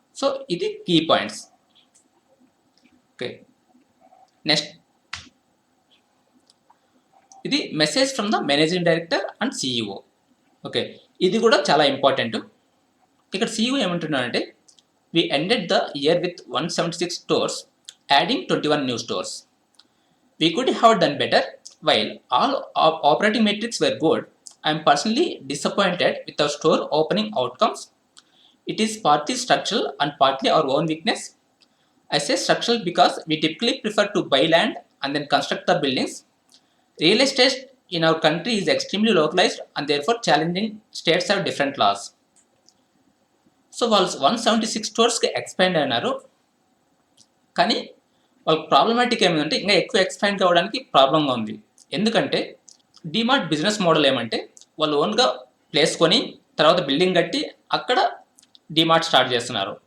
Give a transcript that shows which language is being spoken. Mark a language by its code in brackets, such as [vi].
[te] So ఇది key points. Okay, next ఇది [en] Message from the managing director and CEO. [te] Okay, ఇది కూడా చాలా ఇంపార్టెంట్. ఇక్కడ సిఇఓ ఏమంటున్నాడంటే [en] We ended the year with 176 stores, adding 21 new stores. We could have done better. While all operating metrics were good, I am personally disappointed with our store opening outcomes. It is partly structural and partly our own weakness. I say structural because we typically prefer to buy land and then construct the buildings. Real estate in our country is extremely localized and therefore challenging. States have different laws. [te] So వాళ్ళు 176 స్టోర్స్కి expand అయినారు, కానీ వాళ్ళకి problematic ఏమిటంటే ఇంకా ఎక్కువ expand కావడానికి ప్రాబ్లంగా ఉంది. ఎందుకంటే డిమార్ట్ బిజినెస్ మోడల్ ఏమంటే వాళ్ళు ఓన్గా ప్లేస్ కొని తర్వాత బిల్డింగ్ కట్టి అక్కడ డిమార్ట్ స్టార్ట్ చేస్తున్నారు.